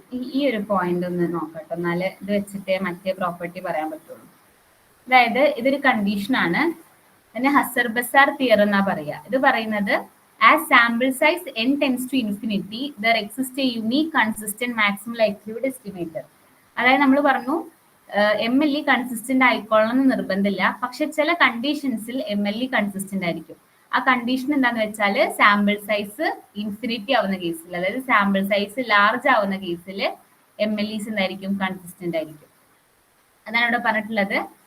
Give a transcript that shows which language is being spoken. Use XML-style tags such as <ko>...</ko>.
<ml>ഈ ഒരു പോയിന്റ് ഒന്ന് നോക്കട്ടെ, എന്നാല് ഇത് വെച്ചിട്ടേ മറ്റേ പ്രോപ്പർട്ടി പറയാൻ പറ്റുള്ളൂ. അതായത് ഇതൊരു കണ്ടീഷൻ ആണ്, അതിന് ഹസർ-ബസാർ തിയറം എന്നാ പറയാ. ഇത് പറയുന്നത്</ml> <en>As sample size n tends to infinity there exists a unique consistent maximum likelihood estimator.</en> <ml>അതായത് നമ്മൾ പറഞ്ഞു MLE കൺസിസ്റ്റന്റ് ആയിക്കൊള്ളണം എന്ന് നിർബന്ധമില്ല. പക്ഷെ ചില കണ്ടീഷൻസിൽ MLE കൺസിസ്റ്റന്റ് ആയിരിക്കും. ആ കണ്ടീഷൻ എന്താന്ന് വെച്ചാൽ സാമ്പിൾ സൈസ് ഇൻഫിനിറ്റി ആവുന്ന കേസിൽ, അതായത് സാമ്പിൾ സൈസ് ലാർജ് ആവുന്ന കേസിൽ MLEs എന്തായിരിക്കും, കൺസിസ്റ്റന്റ് ആയിരിക്കും. അതാണ് ഇവിടെ പറഞ്ഞിട്ടുള്ളത്.</ml>